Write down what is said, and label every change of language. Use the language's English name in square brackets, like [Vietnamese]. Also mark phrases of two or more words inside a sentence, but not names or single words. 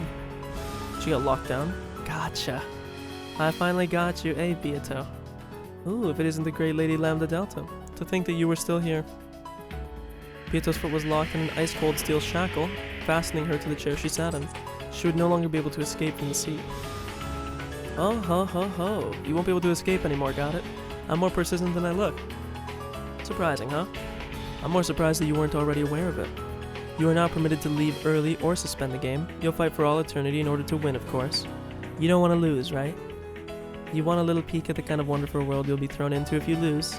[English] She got locked down. Gotcha. I finally got you, eh, Byato? Ooh, if it isn't the great Lady Lambda Delta. To think that you were still here. Byato's foot was locked in an ice-cold steel shackle, fastening her to the chair she sat in. She would no longer be able to escape from the seat. Oh, ho, ho, ho. You won't be able to escape anymore, got it? I'm more persistent than I look. Surprising, huh? I'm more surprised that you weren't already aware of it. You are not permitted to leave early or suspend the game. You'll fight for all eternity in order to win, of course. You don't want to lose, right? You want a little peek at the kind of wonderful world you'll be thrown into if you lose?